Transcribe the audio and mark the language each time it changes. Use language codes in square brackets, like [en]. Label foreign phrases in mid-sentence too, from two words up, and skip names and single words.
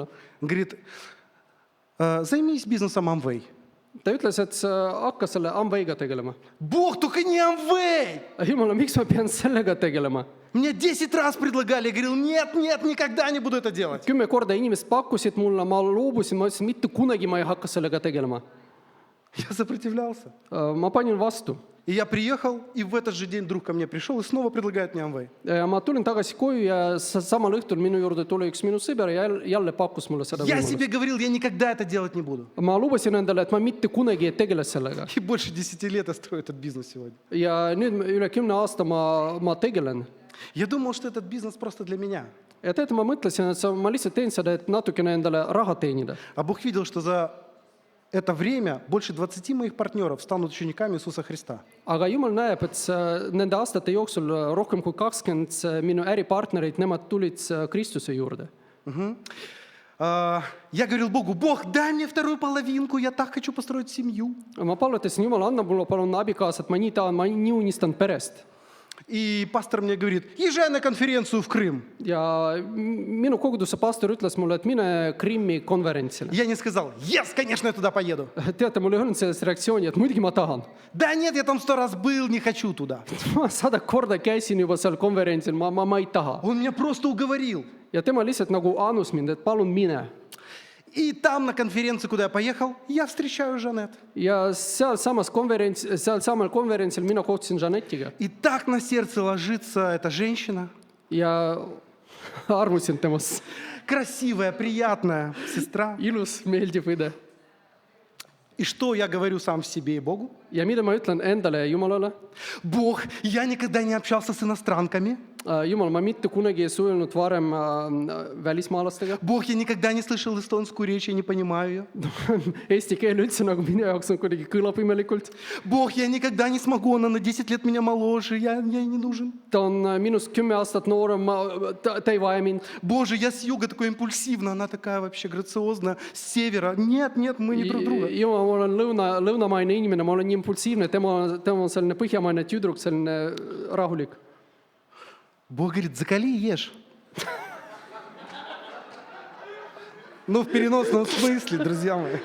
[ru] Он говорит, займись бизнесом Amway. [et] Ta ütles, et sa hakka selle Amway'ga tegelema. [ru] Бог, только не Amway! [et] Jumala, miks ma pean sellega tegelema? [ru] Мне 10 раз предлагали, я говорил, нет, никогда не буду это делать. [et] 10 korda inimesed pakkusid mulle, ma loobusin, ma ütlesin, mitte kunagi ma ei hakka sellega tegelema. [ru] Я сопротивлялся. [et] Ma panin vastu. [ru] И я приехал, и в этот же день друг ко мне пришел и снова предлагает мне Amway. [et] Ja ma tulin tagasi koju ja samal õhtul minu juurde tuli üks minu sõber ja jälle pakkus mulle seda [ru] Я себе [et] võimalust. [ru] говорил, я никогда это делать не буду. [et] Ma lubasin endale, et ma mitte kunagi ei tegele sellega. [ru] И больше 10 лет я строю этот бизнес сегодня. [et] Ja nüüd üle 10 aasta ma tegelen. [ru] Я думал, что этот бизнес просто для меня. [et] Ja tead, ma mõtlesin, et ma lihtsalt teen seda, et natukene endale raha teenida. [ru] А Бог видел, что за это время больше 20 моих партнеров станут учениками Иисуса Христа. [et] Aga Jumal näeb, et nende aastate jooksul rohkem kui 20 minu äripartnereid, nemad tulid Kristuse juurde. [ru] Я говорил Богу, Бог, дай мне вторую половинку, я так хочу построить семью. [et] Ma palutasin, Jumal, anna mulle palun abikaasat, ma nii tahan, ma nii unistan perest. [ru] И пастор мне говорит, езжай на конференцию в Крым. [et] Ja minu koguduse pastor ütles mulle, et mine Krimmi konverentsile. [ru] Я не сказал, yes, конечно, я туда поеду. [et] Teate, mul ei olnud sellest reaktsiooni, et muidugi ma tahan. [ru] Да нет, я там 100 раз был, не хочу туда. [et] Ma 100 korda käisin juba seal konverentsil, ma ei taha. [ru] Он меня просто уговорил. [et] Ja tema lihtsalt nagu anus mind, et palun mine. [ru] И там на конференции, куда я поехал, я встречаю Жанет. [et] Ja sealsamal konverentsil mina kohtusin Janetiga [ru] И так на сердце ложится эта женщина. [et] ja armusin temast. [ru] Красивая, приятная сестра. [et] Ilus, meeldiv õde. [ru] И что я говорю сам себе и Богу? [et] Ja mida ma ütlen endale ja Jumalale? [ru] Бог, я никогда не общался с иностранками. [et] Jumal, ma mitte kunagi ei suhelnud varem välismaalastega. [ru] Бог, я никогда не слышал эстонскую речь, я не понимаю ее. [et] Eesti keel üldse nagu minu jaoks on kuidagi kõlab imelikult. [ru] Бог, я никогда не смогу, она на 10 лет меня моложе, я ей не нужен. [et] Ta on minust 10 aastat noorem, ta ei vaja mind. [ru] Боже, я с юга такой импульсивно, она такая вообще грациозная, с севера. Нет, нет, мы не друг друга. [et] Jumal, ma olen lõunamaine inimene, ma olen nii impulsiivne, tema on selline põhjamaine tüdruk, selline rahulik. [ru] Бог говорит, закали и ешь. Ну, в переносном смысле, друзья мои.